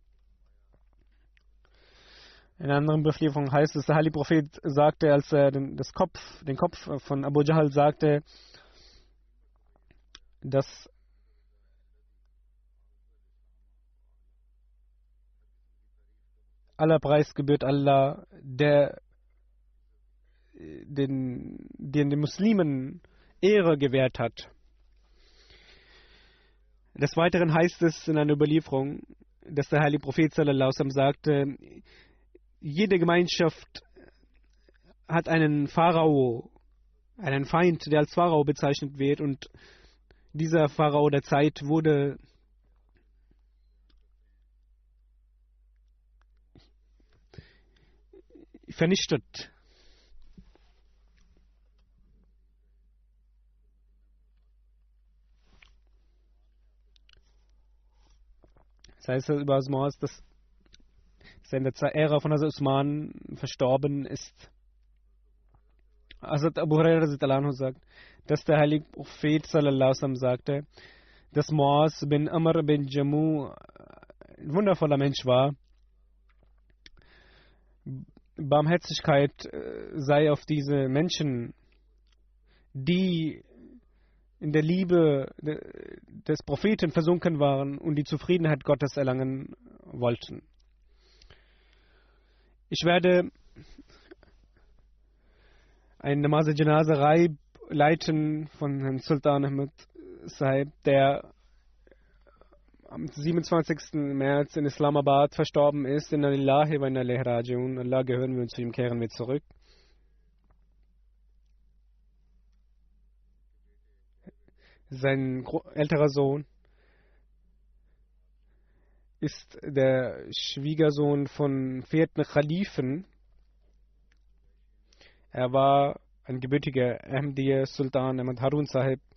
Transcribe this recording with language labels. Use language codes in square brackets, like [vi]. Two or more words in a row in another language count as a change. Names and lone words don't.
[de] In einer anderen Überlieferung heißt es, der heilige Prophet sagte, als er den Kopf von Abu Jahl sagte, dass aller Preis gebührt Allah, der den Muslimen Ehre gewährt hat. Des Weiteren heißt es in einer Überlieferung, dass der heilige Prophet [ar] صلى الله عليه وسلم [de] sagte, jede Gemeinschaft hat einen Pharao, einen Feind, der als Pharao bezeichnet wird, und dieser Pharao der Zeit wurde vernichtet. Das heißt über Osman, dass er in der Ära von Hazrat Usman verstorben ist. Hazrat Abu Hurairah sagt, dass der heilige Prophet [ar] صلى الله عليه وسلم [de] sagte, dass Muaz bin Amr bin Jammu ein wundervoller Mensch war. Barmherzigkeit sei auf diese Menschen, die in der Liebe des Propheten versunken waren und die Zufriedenheit Gottes erlangen wollten. Ich werde eine Namaz-e-Janaza leiten von Herrn Sultan Ahmed Sahib, der am 27. März in Islamabad verstorben ist. [ar] إنا لله وإنا إليه راجعون. [de] Allah gehören wir und zu ihm kehren wir zurück. Sein älterer Sohn ist der Schwiegersohn von 4. Khalifen. Er war ein gebürtiger Ahmadiyya Sultan Ahmad Harun Sahib.